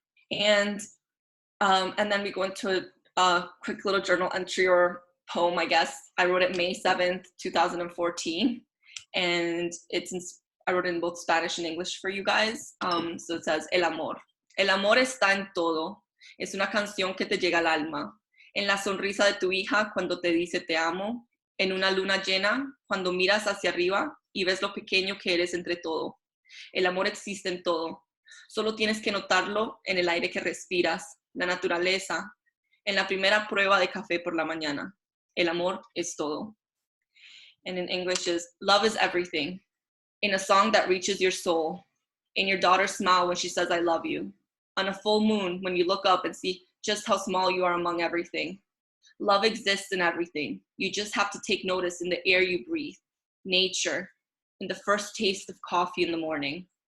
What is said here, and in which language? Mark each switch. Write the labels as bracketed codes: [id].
[en] And then we go into a quick little journal entry or poem, I guess. I wrote it May 7th, 2014. And I wrote it in both Spanish and English for you guys. So it says, [es] El amor. El amor está en todo. Es una canción que te llega al alma. En la sonrisa de tu hija cuando te dice te amo. En una luna llena cuando miras hacia arriba y ves lo pequeño que eres entre todo. El amor existe en todo. Solo tienes que notarlo en el aire que respiras, la naturaleza, en la primera prueba de café por la mañana. El amor es todo. [en] And in English is, love is everything. In a song that reaches your soul. In your daughter's smile when she says, I love you. On a full moon when you look up and see just how small you are among everything. Love exists in everything. You just have to take notice in the air you breathe, nature, in the first taste of coffee in the morning.